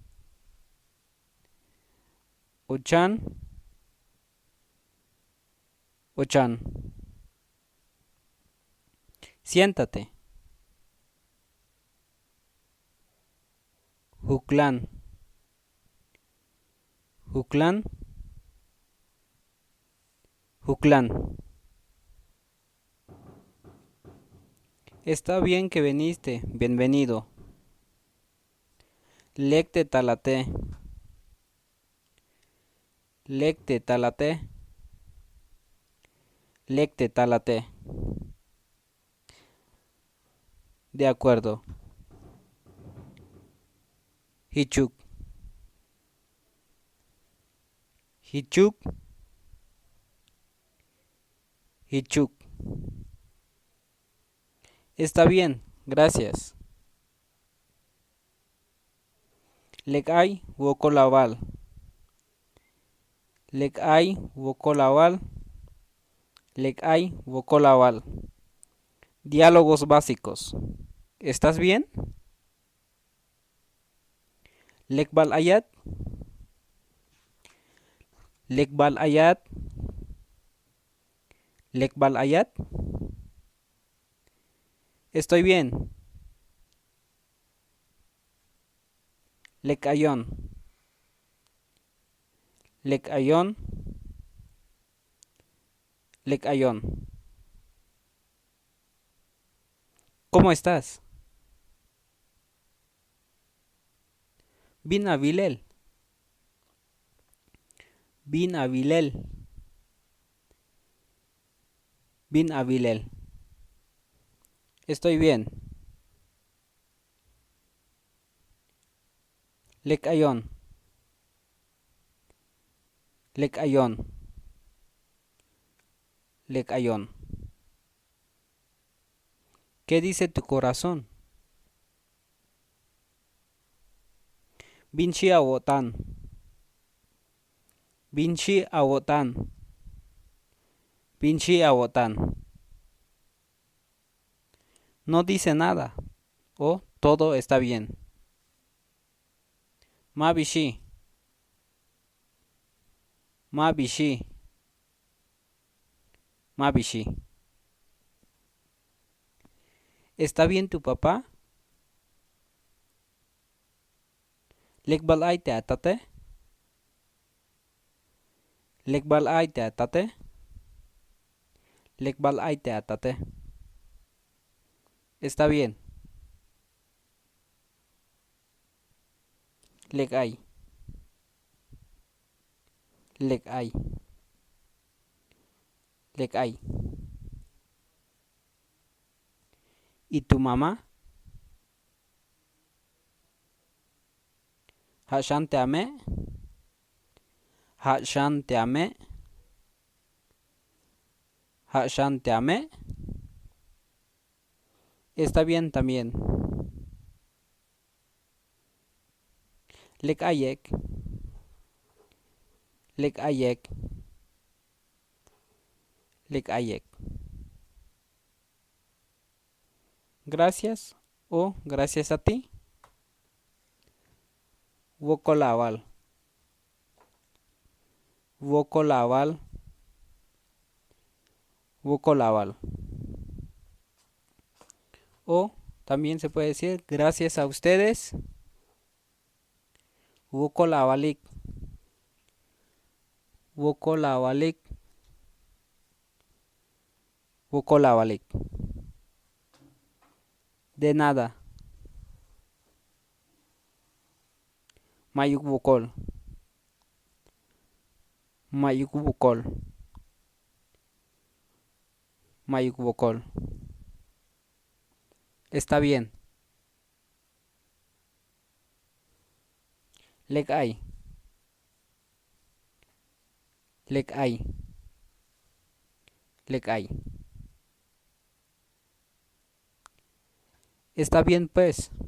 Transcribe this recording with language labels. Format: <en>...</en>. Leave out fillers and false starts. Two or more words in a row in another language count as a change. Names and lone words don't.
<tzh>Ochan. Ochan.</tzh> <es>Siéntate. Juclán.</es> <tzh>Juclán. Juclán.</tzh> <es>Está bien que viniste, bienvenido.</es> <tzh>Lecte talate. Lecte talate. Lecte talate.</tzh> <es>De acuerdo.</es> <tzh>Hichuk. Hichuk. Hichuk.</tzh> <es>Está bien, gracias.</es> <tzh>Lekay wokolawal. Lekay wokolawal. Lekay wokolawal.</tzh> <es>Diálogos básicos. ¿Estás bien?</es> <tzh>Lekbal ayat. Lekbal ayat. Lekbal ayat.</tzh> <es>Estoy bien.</es> <tzh>Lekayon. Lekayon. Lekayon.</tzh> <es>¿Cómo estás?</es> <tzh>Bin Avilel. Bin Avilel. Bin avilel.</tzh> <es>Estoy bien.</es> <tzh>Lek ayon. Lek ayon. Lek ayon.</tzh> <es>¿Qué dice tu corazón?</es> <tzh>Binchi awotan. Binchi awotan. Binchi awotan.</tzh> <es>No dice nada. O todo está bien.</es> <tzh>Ma bishi. Ma bishi. Ma bishi.</tzh> <es>¿Está bien tu papá?</es> <tzh>Lekbal ay te atate. Lekbal ay te atate. Lekbal ay te atate.</tzh> <es>Está bien.</es> <tzh>Lek ay. Lek ay. Lek ay.</tzh> <es>¿Y tu mamá?</es> <tzh>Hashan te amé. Hashan te amé. Hashan te amé.</tzh> <es>Está bien también.</es> <tzh>Lek ayek. Lek ayek. Lek ayek.</tzh> <es>Gracias o gracias a ti.</es> <tzh>Wokolawal. Wokolawal. Wokolawal.</tzh> <es>O también se puede decir gracias a ustedes.</es> <tzh>Wokolawalik. Wokolawalik. Wokolawalik.</tzh> <es>De nada.</es> <tzh>Mayuk wokol. Mayuk wokol. Mayuk wokol.</tzh> <es>Está bien.</es> <tzh>Lek ay. Lek ay. Lek ay.</tzh> <es>Está bien pues.</es>